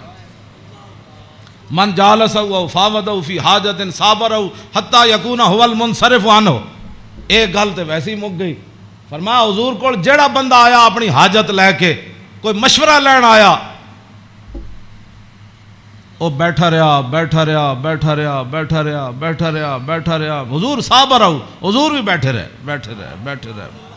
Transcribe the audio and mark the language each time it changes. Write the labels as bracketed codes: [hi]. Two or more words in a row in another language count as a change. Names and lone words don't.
[ar] من جالسہ و فاوضہ فی حاجت صابرہ حتی یکون هو المنصرف عنہ. [pa] ایک گل تے ویسے ہی مک گئی. [ur] فرمایا حضور کو جڑا بندہ آیا اپنی حاجت لے کے کوئی مشورہ لین آیا وہ بیٹھا رہا بیٹھا رہا بیٹھا رہا بیٹھا رہا بیٹھا رہا بیٹھا رہا. حضور صابر رہو, حضور بھی بیٹھے رہے بیٹھے رہے بیٹھے رہے.